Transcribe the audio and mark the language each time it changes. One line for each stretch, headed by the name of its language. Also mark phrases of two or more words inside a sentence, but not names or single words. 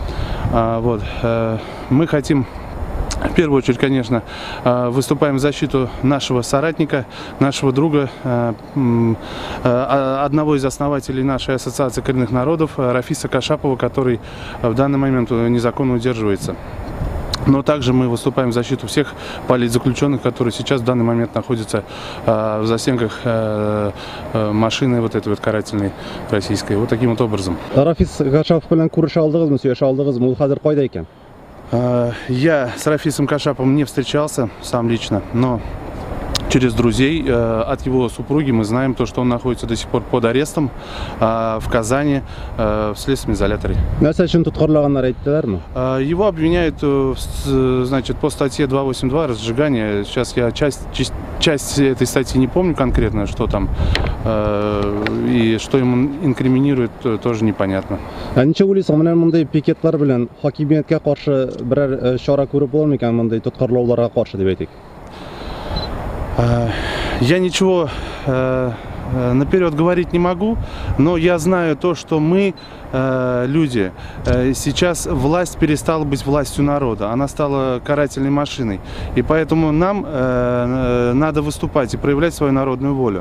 Russian: Мы хотим, в первую очередь, конечно, выступаем в защиту нашего соратника, нашего друга, одного из основателей нашей Ассоциации коренных народов, Рафиса Кашапова, который в данный момент незаконно удерживается. Но также мы выступаем в защиту всех политзаключенных, которые сейчас в данный момент находятся в застенках машины вот этой вот карательной российской. Вот таким вот образом.
Tatar: Рафис Кашапов белән күрешә алдыгызмы, сөйләшә алдыгызмы? Ул хәзер кайда икән?
Russian: Я с Рафисом Кашаповым не встречался сам лично, но через друзей от его супруги мы знаем то, что он находится до сих пор под арестом в Казани в следственном изоляторе. Его обвиняют, значит, по статье 282 разжигание. Сейчас я часть этой статьи не помню конкретно, что там и что ему инкриминирует, тоже непонятно.
Tatar: Ничего уйлыйсың, менә мондай пикетлар белән хакимияткә каршы берәр чара күреп булмый икән мондай тоткарлауларга каршы дип әйтик?
Russian: Я ничего наперед говорить не могу, но я знаю то, что мы, люди, сейчас власть перестала быть властью народа, она стала карательной машиной. И поэтому нам надо выступать и проявлять свою народную волю.